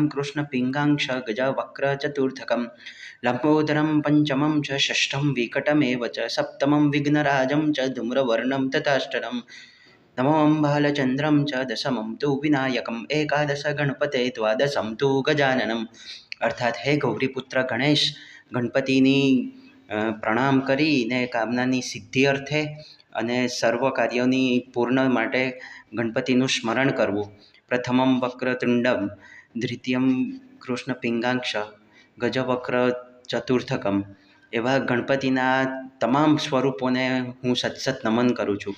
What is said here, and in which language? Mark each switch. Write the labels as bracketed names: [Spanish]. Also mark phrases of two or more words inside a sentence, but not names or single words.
[Sanskrit] कृष्णपिङ्गाङ्क्ष गजवक्रचतुर्थकं लम्बोदरं पञ्चमं च षष्ठं विकटमेव च सप्तमं विघ्नराजं च धूम्रवर्णं तथाष्टमं नवमं बालचन्द्रं च दशमं तु विनायकम् एकादश गणपते द्वादशं तु गजाननम् अर्थात हे गौरीपुत्र गणेश [Gujarati] ગણપતિની પ્રણામ કરીને કામનાની સિદ્ધિ અર્થે અને સર્વ કાર્યોની પૂર્ણ માટે ગણપતિનું સ્મરણ કરવું. [Sanskrit] પ્રથમમ વક્રતુંડમ, દ્વિતીયમ કૃષ્ણ પિંગાક્ષ, ગજવક્ર ચતુર્થકમ [Gujarati] એવા ગણપતિના તમામ સ્વરૂપોને હું સતસત નમન કરું છું.